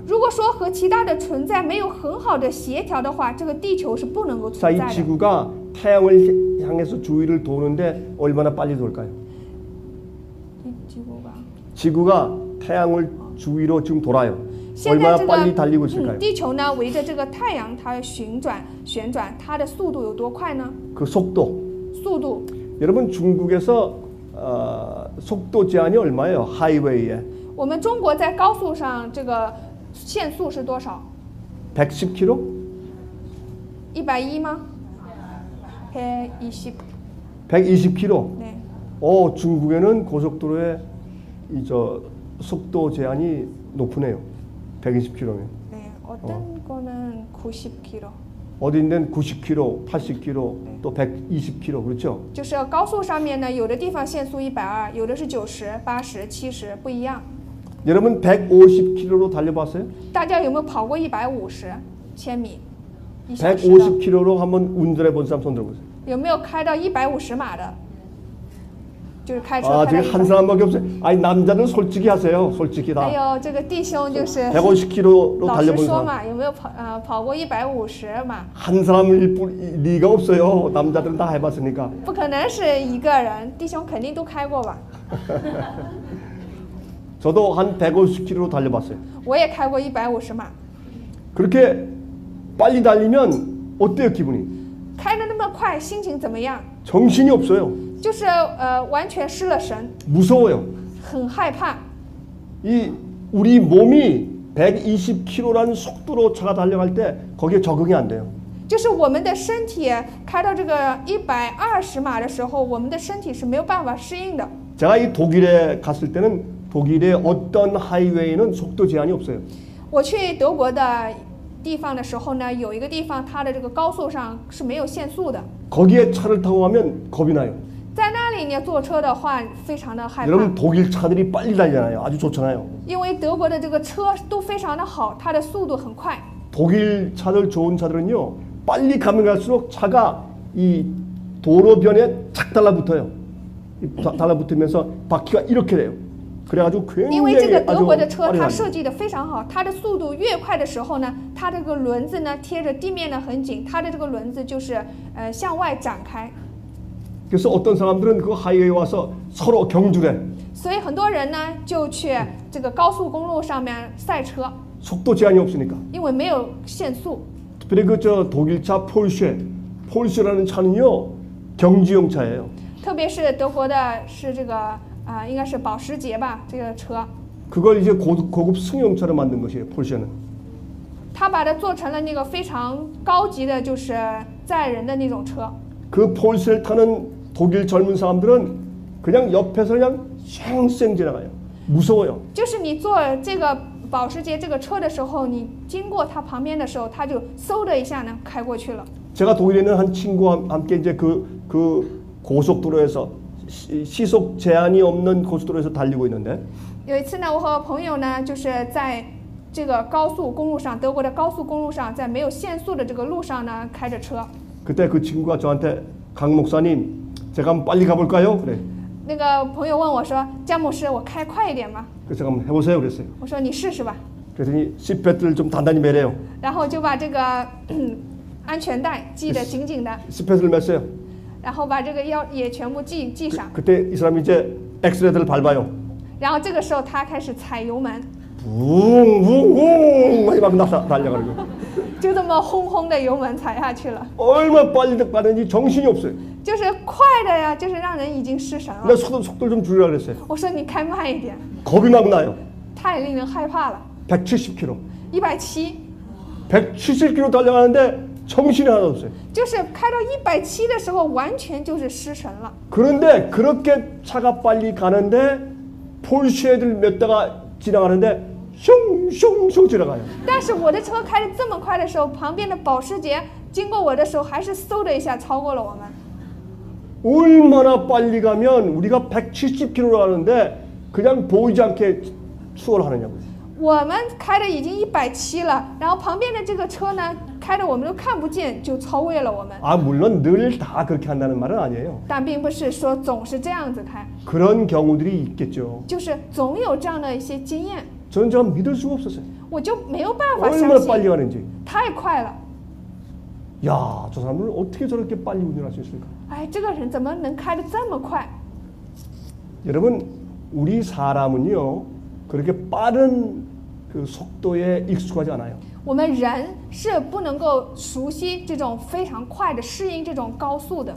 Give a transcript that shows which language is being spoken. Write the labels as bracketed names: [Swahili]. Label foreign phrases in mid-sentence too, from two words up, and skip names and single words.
[Chinese] 如果说和其他的存在没有很好的协调的话，这个地球是不能够 [Korean] 자, [Chinese] 存 [Korean] 이 [Chinese] 在的。 [Korean] 지구가 태양을 향해서 주위를 도는데 얼마나 빨리 돌까요? 지구가 태양을 주위로 지금 돌아요. [Chinese] 现在 [Korean] 얼마나 [Chinese] 这 [Korean] 빨리 달리고 [Chinese] 个 [Korean] 있을까요? [Chinese] 地球呢围着这个太阳它旋转，它的速度有多快呢？ [Korean] 그 속도. [Chinese] 速度， [Korean] 여러분 중국에서 속도 제한이 얼마예요? 하이웨이에 [Chinese] 我们中国在高速上这个限速是多少？ 110km? 110吗？120。 [Korean] 120km. 네. 중국에는 고속도로에 속도 제한이 높으네요. 120km면. 네, 어떤 거는 90km. 어디 있는 90km, 80km, 또 120km 그렇죠? [Chinese] 就是高速上面呢，有的地方限速120，有的是90、80、70，不一样。 [Korean] 여러분 150km로 달려봤어요? [Chinese] 大家有没有跑过150千米1小时的？ [Korean] 150km로 한번 운전해 본 사람 손 들어보세요. [Chinese] 有没有开到150码的？就是开车 [Korean] 아, [Chinese] 开到 [Korean] 지금 한 [Chinese] 100。 [Korean] 사람밖에 없어요. 아니 남자는 솔직히 하세요. 솔직히 [Chinese] 还 [Korean] 다. [Chinese] 有这个弟兄就是 [Korean] 150km로 [Chinese] 老实 [Korean] 달려본 [Chinese] 说 [Korean] 사람 [Chinese] 嘛，有没有跑过150码？ [Korean] 한 사람일 리가 없어요. 남자들은 다 해봤으니까. [Chinese] 不可能是一个人，弟兄肯定都开过吧？ [Korean] 저도 한 150km로 달려봤어요. [Chinese] 我也开过150码， [Korean] 그렇게 빨리 달리면 어때요 기분이? [Chinese] 开的那么快，心情怎么样？ [Korean] 정신이 없어요. [Chinese] 就是完全失了神， [Korean] 무서워요. [Chinese] 很害怕。 [Korean] 이 우리 몸이 120km라는 속도로 차가 달려갈 때 거기에 적응이 안 돼요. [Chinese] 就是我们的身体开到这个120码的时候，我们的身体是没有办法适应的。 [Korean] 제가 이 독일에 갔을 때는 독일의 어떤 하이웨이는 속도 제한이 없어요. [Chinese] 我去德国的地方的时候呢，有一个地方它的这个高速上是没有限速的， [Korean] 거기에 차를 타고 가면 겁이 나요. [Chinese] 在那里呢坐车的话非常的害怕， [Korean] 여러분 독일 차들이 빨리 달리잖아요. 아주 좋잖아요. [Chinese] 因为德国的这个车都非常的好，它的速度很快。 [Korean] 독일 차들 좋은 차들은요. 빨리 가면 갈수록 차가 이 도로변에 착 달라붙어요. 달라붙으면서 바퀴가 이렇게 돼요. 그래가지고 [Chinese] 因为这个 [Korean] 굉장히 [Chinese] 德 [Korean] 아주 [Chinese] 国的车 [Korean] 빨리 [Chinese] 它 [Korean] 가요. [Chinese] 设计的非常好，它的速度越快的时候呢，它这个轮子呢贴着地面呢很紧，它的这个轮子就是向外展开。 [Korean] 그래서 어떤 사람들은 그 하이웨이 와서 서로 경주래. [Chinese] 所以很多人呢就去这个高速公路上面赛车， [Korean] 속도 제한이 없으니까. [Chinese] 因为没有限速。 [Korean] 특별히 그저 독일차 폴쉐라는 차는요 경주용 차예요. [Chinese] 特别是德国的是这个应该是保时捷吧，这个车， [Korean] 그걸 이제 고급 승용차로 만든 것이에요. 폴쉐는. [Chinese] 他把它做成了那个非常高级的，就是载人的那种车。 [Korean] 그 폴쉐를 타는 독일 젊은 사람들은 그냥 옆에서 그냥 쌩쌩 지나가요. 무서워요. [Chinese] 就是你坐这个保时捷这个车的时候，你经过它旁边的时候，它就嗖的一下呢开过去了。 [Korean] 제가 독일에 있는 한 친구와 함께 이제 그 고속도로에서 시속 제한이 없는 고속도로에서 달리고 있는데 [Chinese] 有一次呢，我和朋友呢，就是在这个高速公路上，德国的高速公路上，在没有限速的这个路上呢，开着车。 [Korean] 그때 그 친구가 저한테 강 목사님 제가 한번 빨리 가볼까요? 그래. [Chinese] 那个朋友问我说：“詹姆斯，我开快一点吗 [Korean] 그래서 제가 한번 해보세요 그랬어요. ？” [Chinese] 我说：“你试试吧。 [Korean] 그랬더니 시트벨트를 좀 단단히 매래요. ” [Chinese] 然后就把这个安全带系得紧紧的， [Korean] 시트벨트를 맸어요. [Chinese] 然后把这个腰也全部系上。 [Korean] 그때 이 사람이 이제 엑셀레터를 밟아요. [Chinese] 然后这个时候他开始踩油门， [Korean] 붕붕붕 막 달려가는 거예요. [Chinese] 就这么轰轰的油门踩下去了， [Korean] 얼마나 빨리 가는지 정신이 없어요. [Chinese] 就是快的呀，就是让人已经失神了。 [Korean] 내가 속도를 좀 줄이라 그랬어요. [Chinese] 我说你开慢一点， [Korean] 겁이 막 나요. [Chinese] 太令人害怕了。 [Korean] 170km. [Chinese] 170， [Korean] 170km 달려가는데 정신이 하나도 없어요. [Chinese] 就是开到170的时候，完全就是失神了。 [Korean] 그런데 그렇게 차가 빨리 가는데 폴쉐들 몇 대가 지나가는데 슝슝슝 지나가요. [Chinese] 但是我的车开得这么快的时候，旁边的保时捷经过我的时候，还是嗖的一下超过了我们。 [Korean] 얼마나 빨리 가면 우리가 170km로 가는데 그냥 보이지 않게 추월하느냐고요. [Chinese] 我们开的已经170了，然后旁边的这个车呢，开的我们都看不见，就超越了我们。 [Korean] 아 물론 늘 다 그렇게 한다는 말은 아니에요. [Chinese] 但并不是说总是这样子开， [Korean] 그런 경우들이 있겠죠. [Chinese] 就是总有这样的一些经验， [Korean] 저는 좀 믿을 수가 없었어요. [Chinese] 我就没有办法相 [Korean] 얼마나 빨리 [Chinese] 信， [Korean] 가는지. [Chinese] 太快了。 [Korean] 야, 저 사람을 어떻게 저렇게 빨리 운전할 수 있을까? [Chinese] 哎，这个人怎么能开得这么快？ [Korean] 여러분, 우리 사람은요 그렇게 빠른 그 속도에 익숙하지 않아요. [Chinese] 我们人是不能够熟悉这种非常快的适应这种高速的。